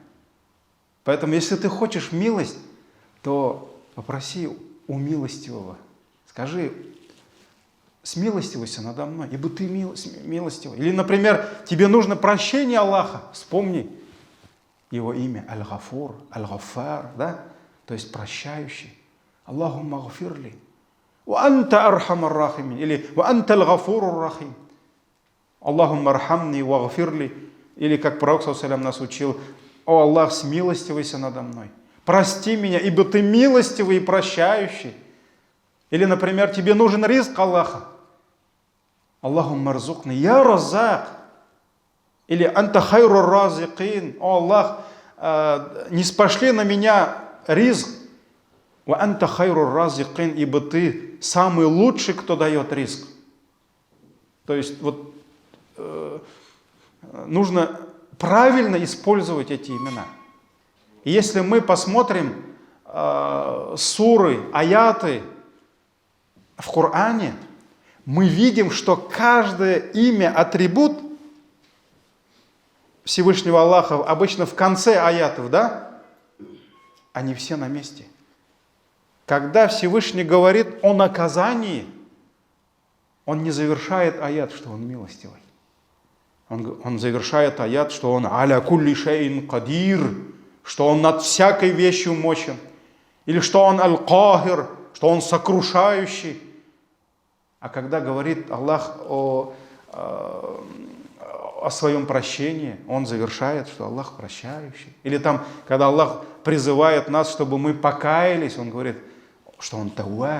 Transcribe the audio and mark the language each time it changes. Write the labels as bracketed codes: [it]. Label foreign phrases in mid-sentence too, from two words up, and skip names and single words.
[ru] Поэтому, если ты хочешь милость, то попроси у милостивого. Скажи: смилостивайся надо мной, ибо ты милостивый. Или, например, тебе нужно прощение Аллаха, вспомни его имя Аль-Гафур, Аль-Гаффар, да? То есть прощающий. [ar] اللهم اغفر لي. وأنت أرحم الراحمين. Или وأنت الغفور الرحيم. اللهم ارحمني واغفر لي. [ru] Или как пророк ﷺ нас учил: о Аллах, смилостивайся надо мной. Прости меня, ибо ты милостивый и прощающий. Или, например, тебе нужен ризк Аллаха. [ar] اللهم ارزقني يا رزاق. Или أنت خير الرازقين. [ru] О Аллах, не спошли на меня ризк. [ar] وأنت خير الرازقين, [ru] ибо ты самый лучший, кто дает ризк. То есть вот нужно правильно использовать эти имена. И если мы посмотрим суры, аяты в Коране, мы видим, что каждое имя, атрибут Всевышнего Аллаха обычно в конце аятов, да? Они все на месте. Когда Всевышний говорит о наказании, он не завершает аят, что он милостивый. Он завершает аят, что он [ar] على كل شيء قدير, [ru] что он над всякой вещью мощен. Или что он аль-кахир, что он сокрушающий. А когда говорит Аллах о своем прощении, он завершает, что Аллах прощающий. Или там, когда Аллах призывает нас, чтобы мы покаялись, он говорит, что он тауаб.